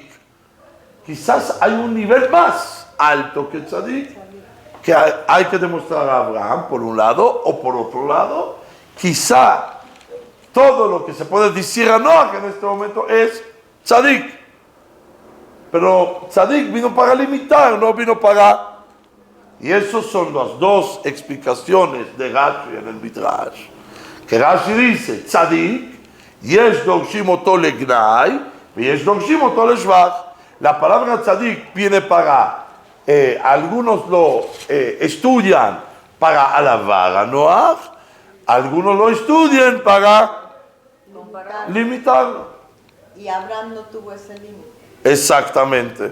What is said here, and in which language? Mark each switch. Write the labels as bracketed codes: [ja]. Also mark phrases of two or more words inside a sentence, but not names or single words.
[es] Quizás hay un nivel más alto que tzadik, que hay que demostrar a Abraham, por un lado, o por otro lado, quizá todo lo que se puede decir a Noah en este momento es tzadik. Pero tzadik vino para limitar, no vino para... Y esas son las dos explicaciones de Rashi en el Midrash. Que Rashi dice, [he] צדיק, יש דורשים אותו לגנאי, y יש דורשים אותו לשבח. [es] La palabra tzadik viene para, algunos lo estudian para alabar a Noah, algunos lo estudian para limitarlo. Y Abraham no tuvo ese límite. Exactamente.